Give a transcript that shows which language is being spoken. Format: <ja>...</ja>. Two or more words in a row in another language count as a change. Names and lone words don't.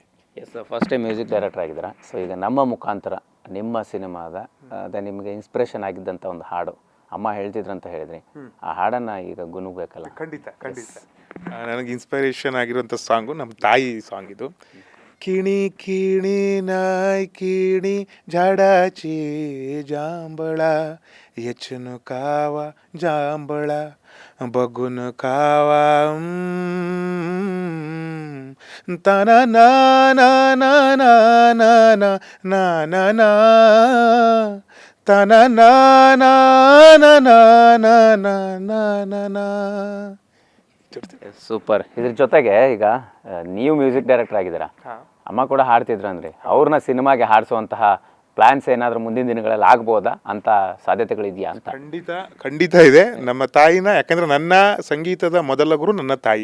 <kn>ಎಸ್,</kn> <en>first time music director</en> <kn>ಆಗಿದ್ದೀರಾ. ಸೊ ಈಗ ನಮ್ಮ ಮುಖಾಂತರ ನಿಮ್ಮ ಸಿನಿಮಾದ ಅದೇ ನಿಮಗೆ ಇನ್ಸ್ಪಿರೇಷನ್ ಆಗಿದ್ದಂಥ ಒಂದು ಹಾಡು ಅಮ್ಮ ಹೇಳ್ತಿದ್ರು ಅಂತ ಹೇಳಿದ್ರಿ, ಆ ಹಾಡನ್ನು ಈಗ ಗುನುಗ್ಬೇಕಲ್ಲ? ಖಂಡಿತ ಖಂಡಿತ. ನನಗೆ ಇನ್ಸ್ಪಿರೇಷನ್ ಆಗಿರುವಂಥ ಸಾಂಗು ನಮ್ಮ ತಾಯಿ ಸಾಂಗ್ ಇದು.</kn> <mr>किणी किणी नाय किणी झाडाची जांभळ यचनु कावा जांभळ बघून कावा तना ना ना ना ना ना ना ना ना ना तना ना ना ना ना ना ना ना ना ना.</mr> <kn>ಸೂಪರ್. ಇದ್ರ ಜೊತೆಗೆ ಈಗ ನೀವು</kn> <en>music director</en> <kn>ಆಗಿದ್ದೀರಾ, ಅಮ್ಮ ಕೂಡ ಹಾಡ್ತಿದ್ರು ಅಂದರೆ ಅವ್ರನ್ನ ಸಿನಿಮಾಗೆ ಹಾಡಿಸುವಂತಹ ಪ್ಲಾನ್ಸ್ ಏನಾದರೂ ಮುಂದಿನ ದಿನಗಳಲ್ಲಿ ಆಗ್ಬೋದಾ ಅಂತ ಸಾಧ್ಯತೆಗಳಿದೆಯಾ ಅಂತ? ಖಂಡಿತ ಖಂಡಿತ ಇದೆ. ನಮ್ಮ ತಾಯಿನ, ಯಾಕಂದರೆ ನನ್ನ ಸಂಗೀತದ ಮೊದಲ ಗುರು ನನ್ನ ತಾಯಿ.</kn>